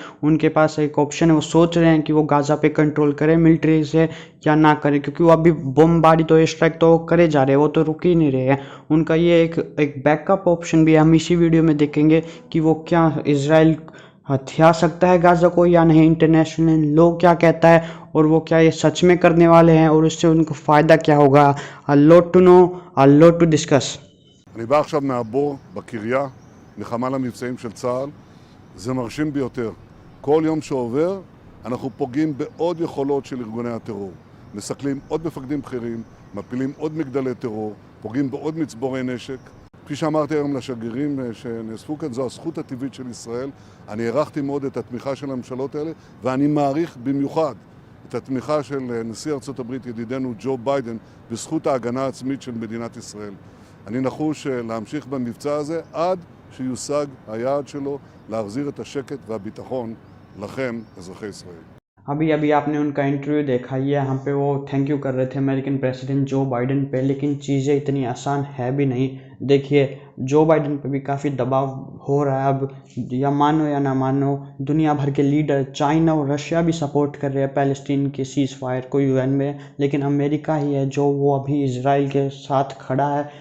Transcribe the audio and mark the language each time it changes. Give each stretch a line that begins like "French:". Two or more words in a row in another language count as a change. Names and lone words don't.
Hindi: उनके पास एक ऑप्शन है, वो सोच रहे हैं कि वो गाज़ा पे कंट्रोल करें मिलिट्री से या ना करें, क्योंकि वो अभी बमबारी तो
English: air strike
Hindi: तो करे जा रहे हैं, वो तो रुक ही नहीं रहे हैं। उनका ये एक
English: backup option
Hindi: भी है। हम इसी वीडियो में देखेंगे कि वो क्या इजराइल हथिया सकता है गाज़ा को या नहीं,
English: international law
Hindi: क्या कहता है, और वो क्या ये सच में करने वाले हैं और इससे उनको फ़ायदा क्या होगा।
English: A lot to know, a lot to discuss.
Hebrew: אני בא עכשיו מהבור בקריה, מחמ"ל המבצעים של צה"ל. זה מרשים ביותר. כל יום שעובר אנחנו פוגעים בעוד יכולות של ארגוני הטרור. מסכלים עוד מפקדים בכירים, מפילים עוד מגדלי טרור, פוגעים בעוד מצבורי נשק. כפי שאמרתי היום לשגרירים שנאספו כאן, זו הזכות הטבעית של ישראל. אני הערכתי מאוד את התמיכה של הממשלות האלה, ואני מעריך במיוחד את התמיכה של נשיא ארצות הברית ידידנו ג'ו ביידן בזכות ההגנה העצמית של מדינת ישראל. אני נחוש להמשיך במבצע הזה עד שיושג היעד שלו להחזיר את השקט והביטחון לכם, אזרחי ישראל.
Hindi: अभी अभी आपने उनका इंटरव्यू देखा, ये यहाँ पे वो
English: thank you
Hindi: कर रहे थे
English: American president
Hindi: जो बाइडन पे, लेकिन चीज़ें इतनी आसान है भी नहीं। देखिए, जो बाइडन पे भी काफ़ी दबाव हो रहा है अब, या मानो या ना मानो। दुनिया भर के लीडर, चाइना और रशिया भी सपोर्ट कर रहे हैं पैलेस्टीन के
English: cease fire
Hindi: को यूएन में, लेकिन अमेरिका ही है जो वो अभी इजराइल के साथ खड़ा है।